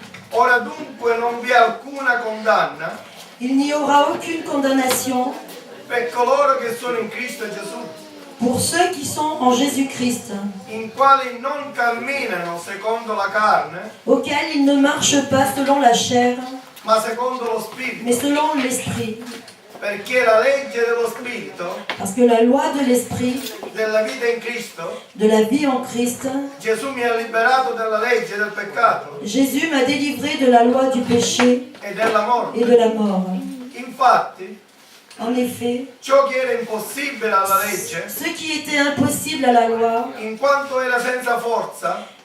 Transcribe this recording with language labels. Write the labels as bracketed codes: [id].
[it] Ora dunque non vi è alcuna condanna [fr] il n'y aura aucune condamnation [it] per coloro che sono in Cristo Gesù. [fr] pour ceux qui sont en Jésus-Christ, [it] in quali non camminano secondo la carne, [fr] auxquels ils ne marchent pas selon la chair, [it] ma secondo lo Spirito. [fr] mais selon l'Esprit. [it] Perché la legge dello Spirito, [fr] Parce que la loi de l'Esprit, [it] della vita in Cristo, [fr] de la vie en Christ, [it] Gesù mi ha liberato dalla legge del peccato [fr] Jésus m'a délivré de la loi du péché [it] e della morte. [fr] et de la mort. [it] Infatti, [fr] En effet, [it] ciò che era impossibile alla legge, [fr] ce qui était impossible à la loi, [it] in quanto era senza forza,